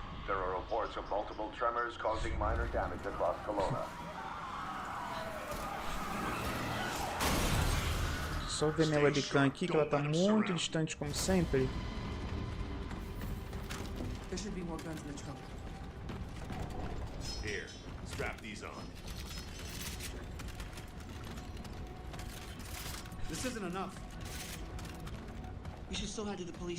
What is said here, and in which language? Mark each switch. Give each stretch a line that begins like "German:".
English: There are reports of multiple tremors causing minor damage across Kelowna.
Portuguese: Só ver minha webcam aqui, que ela tá muito distante como sempre.
English: There should be more guns in the trunk. Here, strap these on. This isn't enough. We should still head to the police.